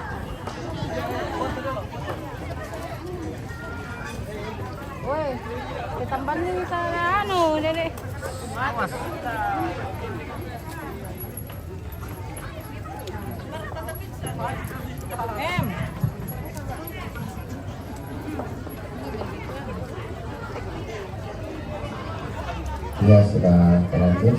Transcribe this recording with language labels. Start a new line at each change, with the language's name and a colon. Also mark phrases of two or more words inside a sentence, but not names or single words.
Cebuano: Woi, Tambal ni sa ano, dali.
Indonesian: Ya sudah terlanjur.